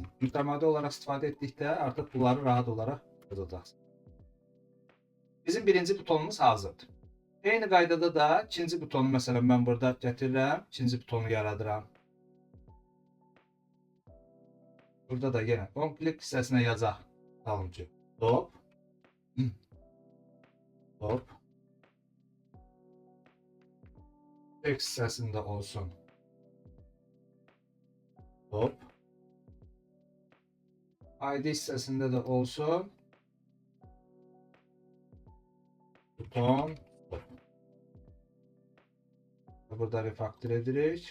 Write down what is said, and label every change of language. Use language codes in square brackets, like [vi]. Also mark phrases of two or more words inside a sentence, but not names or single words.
[az] Mütəmadi olaraq istifadə etdikdə artıq bunları rahat olaraq yazacaqsınız. Bizim birinci butonumuz hazırdır. Eyni qaydada da ikinci butonu məsələn mən burada gətirirəm, ikinci butonu yaradıram. Burada da yenə on-click hissəsinə yazaq. Tutalım ki, stop. Stop. Text hissəsində olsun. Stop. ID hissəsində də olsun. Buton. Stop. Burada refactor edirik.